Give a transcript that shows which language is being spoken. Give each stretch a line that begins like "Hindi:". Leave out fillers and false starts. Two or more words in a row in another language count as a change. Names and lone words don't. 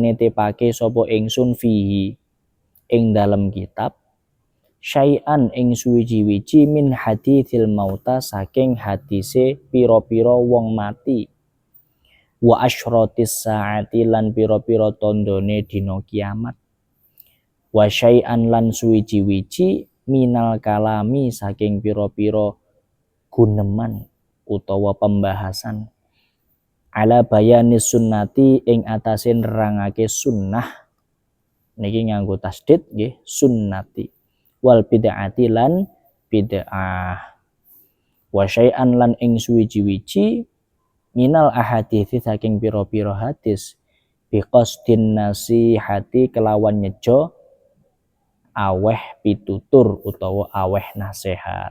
Javanese: netepake sapa ingsun fihi ing dalem kitab syai'an ing suwiji-wiji
Arabic: من حديث الموت
Javanese: saking hadise pira-pira wong mati,
Arabic: وأشراط الساعة
Javanese: lan pira-pira tandane dina kiamat,
Arabic: وشيئا
Javanese: lan suwiji-wiji minal kalami saking pira-pira guneman utawa pembahasan
Arabic: على بيان السنة
Javanese: ing atase nerangake sunnah, niki nganggo tasdid nggih, sunnati,
Arabic: والبدعة
Javanese: lan bid'ah,
Arabic: وشيئا
Javanese: lan ing suwiji-wiji
Arabic: من الأحاديث
Javanese: saking piro-piro hadis
Arabic: بقصد النصيحة
Javanese: kelawan nyejo aweh pitutur utawa aweh nasihat.